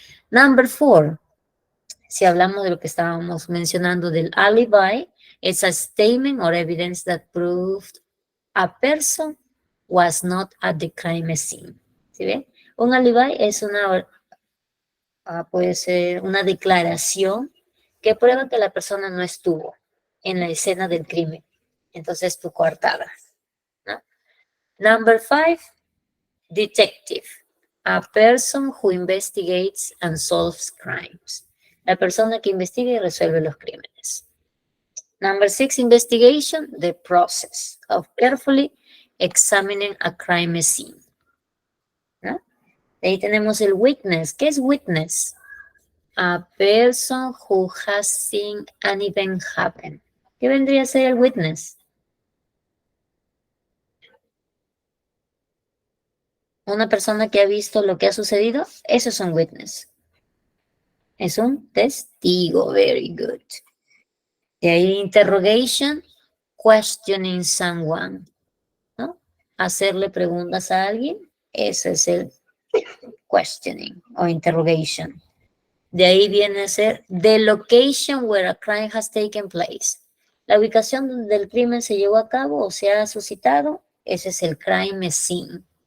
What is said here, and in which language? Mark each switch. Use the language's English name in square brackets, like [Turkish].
[English] Number four, [Spanish] si hablamos de lo que estábamos mencionando del alibi, [English] it's a statement or evidence that proved a person was not at the crime scene. [Spanish] ¿Sí ven? Un alibi es puede ser una declaración que prueba que la persona no estuvo en la escena del crimen. Entonces, tu coartada, ¿no? [English] Number five, detective. A person who investigates and solves crimes. [Spanish] La persona que investiga y resuelve los crímenes. [English] Number six, investigation, the process of carefully examining a crime scene. ¿No? [Spanish] Ahí tenemos el witness. ¿Qué es witness? [English] A person who has seen an event happen. [Spanish] ¿Qué vendría a ser el witness? Una persona que ha visto lo que ha sucedido. Eso es un witness. Es un testigo. [English] Very good. [Spanish] De ahí interrogation, [English] questioning someone, [Spanish] ¿no? Hacerle preguntas a alguien, ese es el questioning o interrogation. De ahí viene a ser [English] the location where a crime has taken place. [Spanish] La ubicación donde el crimen se llevó a cabo o se ha suscitado, ese es el crime scene.